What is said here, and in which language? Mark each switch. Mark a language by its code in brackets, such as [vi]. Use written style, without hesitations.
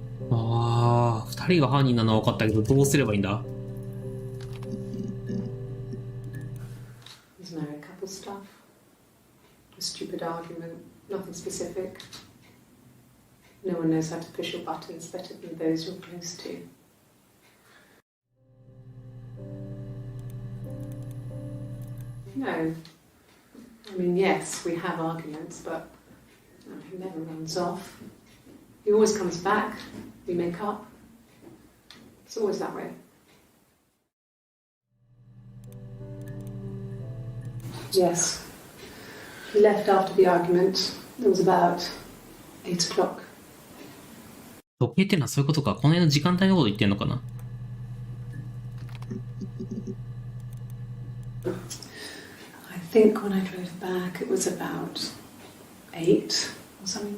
[ja] 二人が犯人なのは分かったけど、どうすればいいんだ？ [en] There's married couple stuff. A stupid argument, nothing specific. No one knows how to push your buttons better than those you're close to. No. I mean, yes, we have arguments, but he never runs off. He always comes back. We make up. It's always that way. Yes. He left after the argument. It was about 8 o'clock. [ja] 時計ってのはそういうことか。この辺の時間帯のこと言ってんのかな？ [en] I think when I drove back, it was about 8 or something.